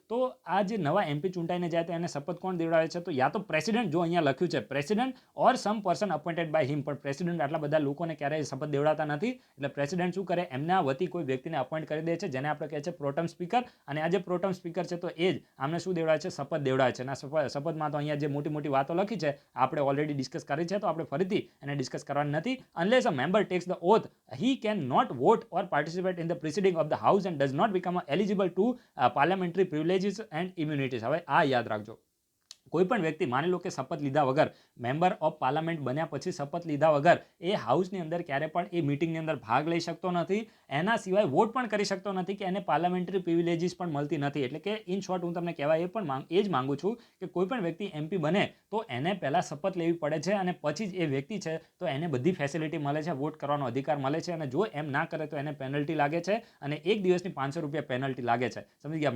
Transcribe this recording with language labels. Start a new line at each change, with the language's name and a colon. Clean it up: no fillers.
Gujarati: તો આ જે નવા એમપી ચૂંટાઈને જાય તો એને શપથ કોણ દેવડાવે છે? તો યા તો પ્રેસિડેન્ટ, જો અહીંયા લખ્યું છે president or sum person appointed by હિમ, પણ પ્રેસિડેન્ટ આટલા બધા લોકોને ક્યારેય શપથ દેવડાવતા નથી. એટલે પ્રેસિડેન્ટ શું કરે, એમના વતી કોઈ વ્યક્તિને અપોઇન્ટ કરી દે છે, જેને આપણે કહે છે પ્રોટમ સ્પીકર. અને આ જે પ્રોટમ સ્પીકર છે તો એ જ આમને શું દેવડાવે છે, શપથ દેવડાવે છે. અને શપથમાં તો અહીંયા જે મોટી મોટી વાતો લખી છે આપણે ઓલરેડી ડિસ્કસ કરી છે, તો આપણે ફરીથી એને ડિસ્કસ કરવાની નથી.
English: Unless a member takes the oath he can not vote or participate in the proceeding of the house and does not become eligible to parliamentary privileges and immunities.
Gujarati: હવે આ યાદ રાખજો, કોઈ પણ વ્યક્તિ માની લો કે શપથ લીધા વગર મેમ્બર ઓફ પાર્લામેન્ટ બન્યા પછી શપથ લીધા વગર એ હાઉસની અંદર ક્યારે પણ એ મિટિંગની અંદર ભાગ લઈ શકતો નથી, એના સિવાય વોટ પણ કરી શકતો નથી, કે એને પાર્લામેન્ટરી પ્રિવિલેજીસ પણ મળતી નથી. એટલે કે ઇન શોર્ટ હું તમને કહેવા એ જ માંગુ છું કે કોઈ પણ વ્યક્તિ એમપી બને તો એને પહેલાં શપથ લેવી પડે છે અને પછી જ એ વ્યક્તિ છે તો એને બધી ફેસિલિટી મળે છે, વોટ કરવાનો અધિકાર મળે છે. અને જો એમ ના કરે તો એને પેનલ્ટી લાગે છે અને એક દિવસની 500 રૂપિયા પેનલ્ટી લાગે છે. સમજી ગયા?